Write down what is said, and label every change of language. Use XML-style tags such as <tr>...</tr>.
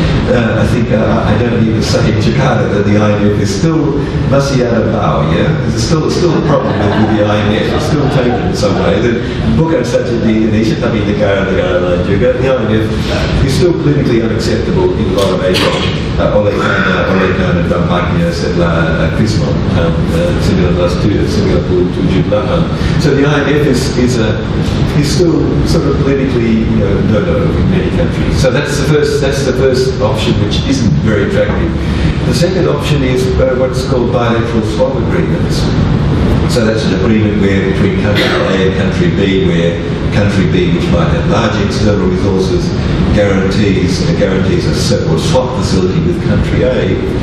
<en>I think I don't need to say in Jakarta that the IMF is still</en> <id>masih ada bau,</id> <en>yeah? There's still a problem with the IMF. It's still taken in some way.</en> <id>Bukan saja di Indonesia, tapi negara-negara lain juga.</id> <en>The IMF is still politically unacceptable in a lot of Asia.</en> <id>Oleh karena dampaknya setelah Krismon tahun 1997.</id> <en>So the IMF is still sort of politically no in many countries. So that's the first option, which isn't very attractive. The second option is what's called bilateral swap agreements. So that's an agreement where between country A and country B, where country B, which might have large external resources, guarantees a separate swap facility with country A.</en>